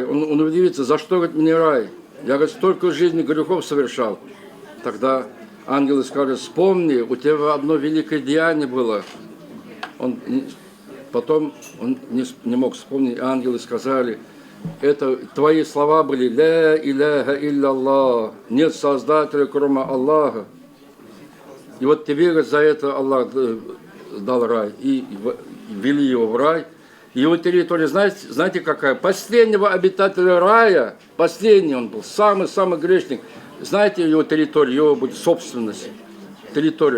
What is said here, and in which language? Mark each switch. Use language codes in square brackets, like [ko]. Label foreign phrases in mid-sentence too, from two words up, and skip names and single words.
[ru] Он удивится: «За что, говорит, мне рай? Я, говорит, столько в жизни грехов совершал». Тогда ангелы скажут: «Вспомни, у тебя одно великое деяние было». Потом он не мог вспомнить, ангелы сказали: «Это твои слова были: [ar] لا إله إلا الله, [ru] нет создателя, кроме Аллаха. И вот тебе, говорит, за это Аллах дал рай». И ввели его в рай. Его территория, знаете какая? Последнего обитателя рая, последний он был, самый грешник. Знаете его территорию, его будет собственность, территория.